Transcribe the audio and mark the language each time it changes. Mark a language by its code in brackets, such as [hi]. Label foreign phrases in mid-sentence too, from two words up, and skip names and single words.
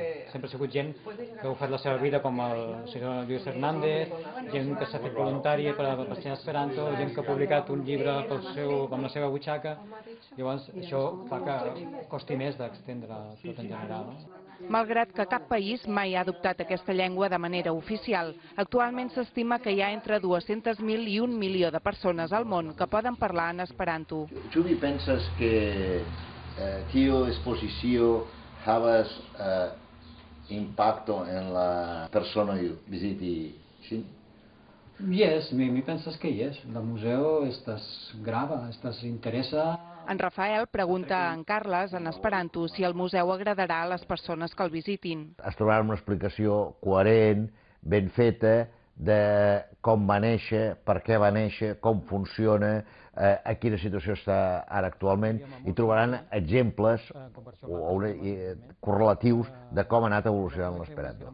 [ca] Sempre ha sigut gent que ha ofert la seva vida, com el senyor Lluís Hernández, gent que s'ha fet voluntària per ensenyar esperanto, gent que ha publicat un llibre amb la seva butxaca. Llavors, això fa que costi més d'extendre tot en general. Malgrat que cap país mai ha adoptat aquesta llengua de manera oficial, actualment s'estima que hi ha entre 200.000 i 1 milió de persones al món que poden parlar en esperanto. [eo] Ĉu vi pensas que tio expozicio havas impacto en la personoj viziti ŝin? Yes, mi pensas que yes. [ca] El museu [eo] estas grava, estas interesa. [ca] En Rafael pregunta a en Carles en esperanto si el museu agradarà a les persones que el visitin. Es trobarà una explicació coherent, ben feta, de com va néixer, per què va néixer, com funciona, a quina situació està ara actualment, i trobaran exemples correlatius de com ha anat evolucionant l'esperanto.